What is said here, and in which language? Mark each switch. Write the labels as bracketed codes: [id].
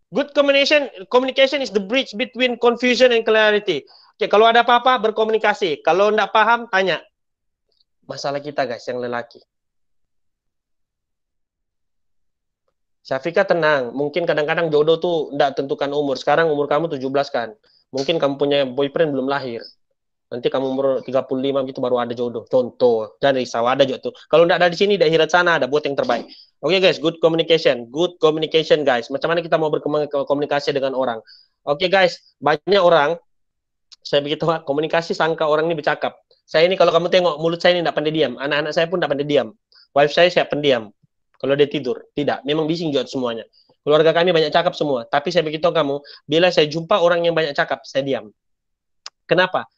[en] Good communication is the bridge between confusion and clarity. [ms] Oke, kalau ada apa-apa berkomunikasi. Kalau nggak paham, tanya. Masalah kita guys, yang lelaki. Syafika tenang, mungkin kadang-kadang jodoh tuh nggak tentukan umur. Sekarang umur kamu 17 kan. Mungkin kamu punya boyfriend belum lahir. Nanti kamu umur 35 gitu baru ada jodoh. Contoh, jangan risau, ada jodoh. Kalau nggak ada di sini, di akhirat sana ada, buat yang terbaik. [en] Oke guys, good communication. Good communication guys. [ms] Macam mana kita mau berkomunikasi dengan orang? Oke guys, banyak orang, saya begitu komunikasi sangka orang ini bercakap. Saya ini kalau kamu tengok, mulut saya ini tidak pandai diam. Anak-anak saya pun tidak pandai diam. Wife saya pendiam. Kalau dia tidur, tidak. Memang bising juga semuanya. Keluarga kami banyak cakap semua. Tapi saya begitu kamu, bila saya jumpa orang yang banyak cakap, saya diam. Kenapa?